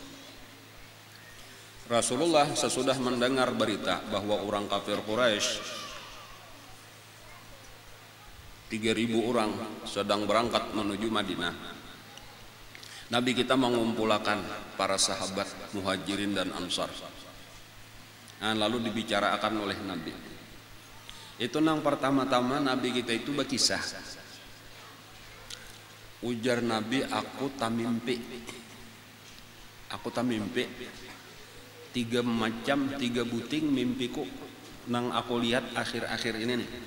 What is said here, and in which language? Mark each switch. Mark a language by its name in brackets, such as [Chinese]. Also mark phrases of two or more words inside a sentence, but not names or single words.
[Indonesian] Rasulullah sesudah mendengar berita bahwa orang kafir Quraisy 3.000 orang sedang berangkat menuju Madinah. Nabi kita mengumpulkan para sahabat Muhajirin dan Ansar. Nah, lalu dibicarakan oleh Nabi. Itu nang pertama-tama Nabi kita itu berkisah. [Banjar] Ujar Nabi, aku tamimpi. Aku tamimpi. 3 macam, 3 buting mimpiku nang aku lihat akhir-akhir ini nih.